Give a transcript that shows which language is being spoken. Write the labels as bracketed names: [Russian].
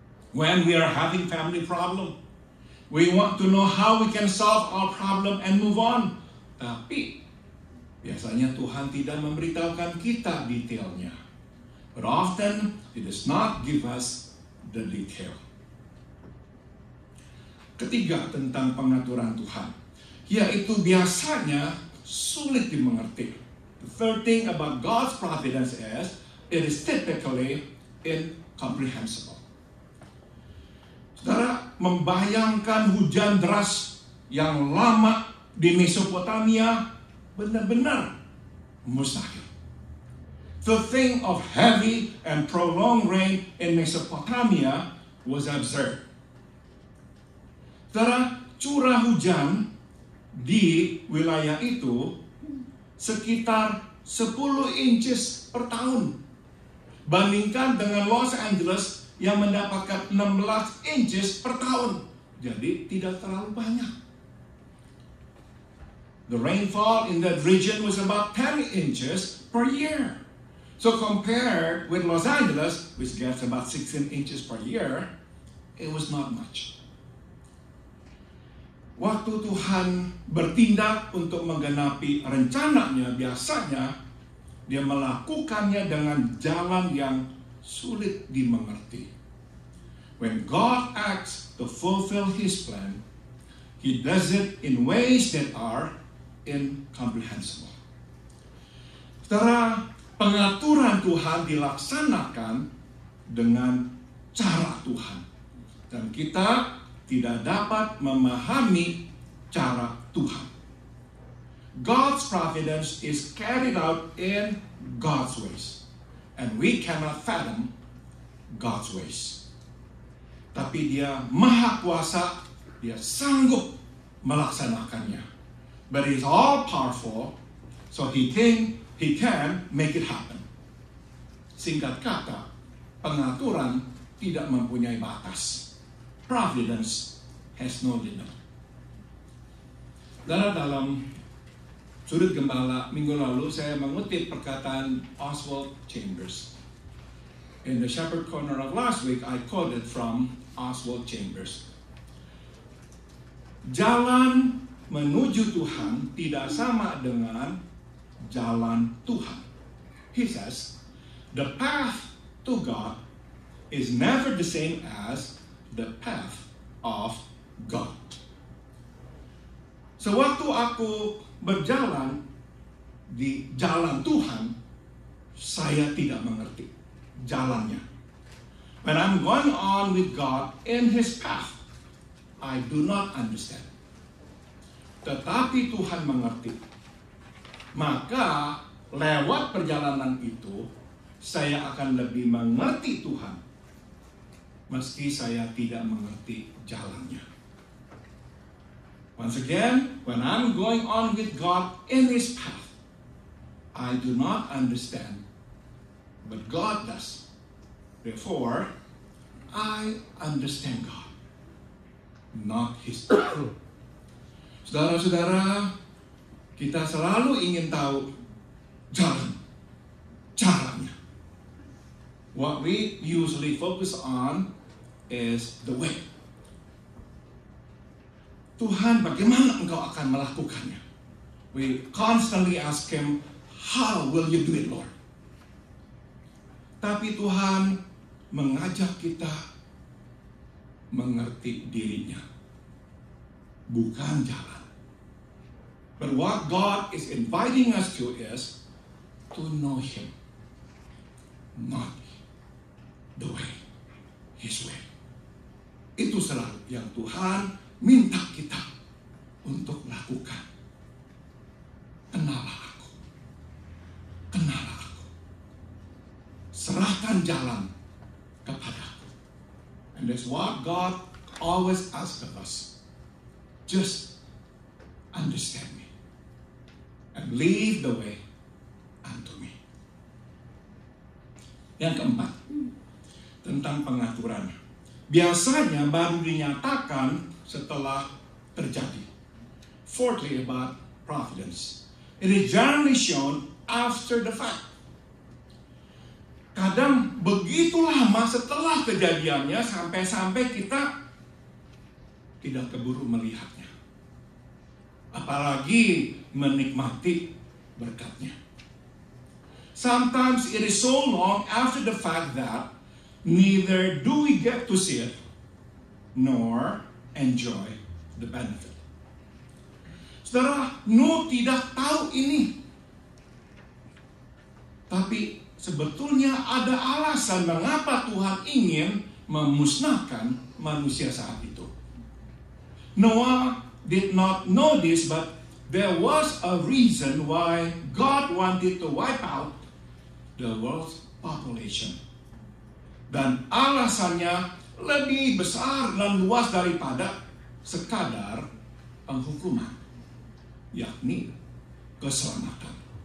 [English] When we are having family problem, we want to know how we can solve our problem and move on. [Indonesian] Tapi biasanya Tuhan tidak memberitahukan kita detailnya. [English] But often He does not give us the detail. [Indonesian] Ketiga, tentang pengaturan Tuhan, yaitu biasanya sulit dimengerti. [English] The third thing about God's providence is, it is typically incomprehensible. [Indonesian] membayangkan hujan deras yang lama di Mesopotamia benar-benar mustahil. [English] To think of heavy and prolonged rain in Mesopotamia was absurd. [Indonesian] Saudara, curah hujan di wilayah itu sekitar 10 inches per tahun. Bandingkan dengan Los Angeles yang mendapatkan 16 inches per tahun. Jadi tidak terlalu banyak. [English] The rainfall in that region was about 10 inches per year. So compared with Los Angeles, which gets about 16 inches per year, it was not much. [Indonesian] Waktu Tuhan bertindak untuk menggenapi rencananya, biasanya dia melakukannya dengan jalan yang sulit dimengerti. [English] When God acts to fulfill His plan, He does it in ways that are incomprehensible. [Indonesian] Setelah pengaturan Tuhan dilaksanakan dengan cara Tuhan, dan kita tidak dapat memahami cara Tuhan. [English] God's providence is carried out in God's ways, and we cannot fathom God's ways. [Indonesian] Tapi Dia Maha Kuasa, Dia sanggup melaksanakannya. [English] But He's all powerful, so He can make it happen. [Indonesian] Singkat kata, pengaturan tidak mempunyai batas. [English] Providence has no limit. [Indonesian] Dalam sudut gembala minggu lalu saya mengutip perkataan Oswald Chambers. [English] In the Shepherd Corner of last week, I quoted from Oswald Chambers. [Indonesian] Jalan menuju Tuhan tidak sama dengan jalan Tuhan. [English] He says, the path to God is never the same as the path of God. [Indonesian] Sewaktu aku berjalan di jalan Tuhan, saya tidak mengerti jalannya. [English] When I'm going on with God in His path, I do not understand. [Indonesian] Tetapi Tuhan mengerti. Maka lewat perjalanan itu, saya akan lebih mengerti Tuhan, meski saya tidak mengerti jalannya. [English] Once again, when I'm going on with God in His path, I do not understand, but God does. Therefore, I understand God, not His path. [Indonesian] Saudara-saudara, kita selalu ingin tahu jalan, caranya. [English] What we usually focus on is the way. [Indonesian] Tuhan, bagaimana Engkau akan melakukannya? [English] We constantly ask Him, how will you do it, Lord? [Indonesian] Tapi Tuhan mengajak kita mengerti dirinya, bukan jalan. [English] But what God is inviting us to is to know Him, not the way, His way. [Indonesian] Itu selalu yang Tuhan minta kita untuk lakukan. Kenalah aku. Kenalah aku. Serahkan jalan kepadaku. [English] And that's what God always asks of us. Just understand me. And lead the way unto me. [Indonesian] Yang keempat, tentang pengaturan. Biasanya baru dinyatakan setelah terjadi. [English] Fourthly, about providence. It is generally shown after the fact. [Indonesian] Kadang begitu lama setelah kejadiannya sampai-sampai kita tidak keburu melihatnya. Apalagi menikmati berkatnya. [English] Sometimes it is so long after the fact that neither do we get to see it nor enjoy the benefit. [Indonesian] Saudara, Nuh tidak tahu ini. Tapi sebetulnya ada alasan mengapa Tuhan ingin memusnahkan manusia saat itu. [English] Noah did not know this, but there was a reason why God wanted to wipe out the world's population. [Indonesian] Dan alasannya lebih besar dan luas daripada sekadar penghukuman, yakni keselamatan.